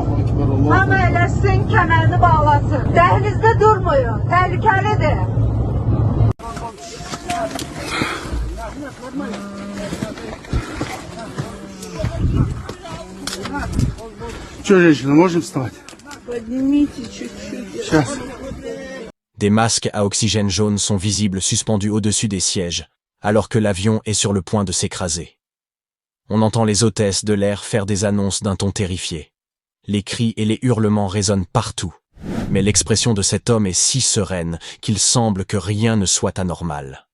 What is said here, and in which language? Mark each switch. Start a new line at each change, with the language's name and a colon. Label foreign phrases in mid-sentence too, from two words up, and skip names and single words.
Azerbaijani: Hamı eləsin, kəmərini bağlasın. Dəhlizdə durmayın, təhlükəlidir.
Russian: Что, женщина, можем вставать? Поднимите чуть-чуть. Сейчас.
French: Des masques à oxygène jaune sont visibles suspendus au-dessus des sièges, alors que l'avion est sur le point de s'écraser. On entend les hôtesses de l'air faire des annonces d'un ton terrifié. Les cris et les hurlements résonnent partout, mais l'expression de cet homme est si sereine qu'il semble que rien ne soit anormal.